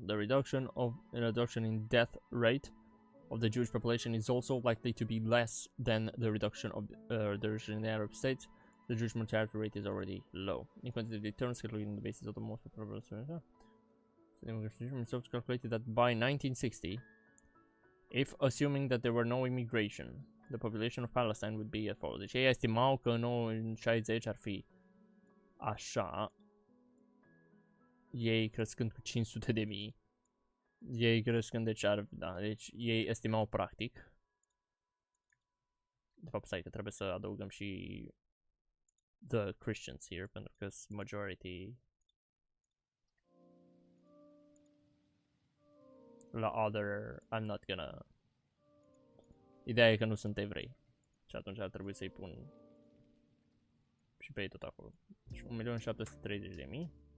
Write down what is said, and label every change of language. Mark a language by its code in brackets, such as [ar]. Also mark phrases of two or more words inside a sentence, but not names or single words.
[en] The reduction in death rate of the Jewish population is also likely to be less than the reduction in the Arab states. The Jewish mortality rate is already low. In quantitative terms, calculating the basis of the most population, it's calculated that by 1960, if assuming that there were no immigration, the population of Palestine would be as follows. [ro] Deci ei estimau că în 60 ar fi așa, ei crescând cu 500.000. Ei crescând, deci deci ei estimau practic. De fapt, stai că trebuie să adăugăm și [en] the Christians here, [ro] pentru că [en] majority la other, I'm not gonna. [ro] Ideea e că nu sunt evrei. Și atunci ar trebui să-i pun și pe ei tot acolo. Deci 1.730.000.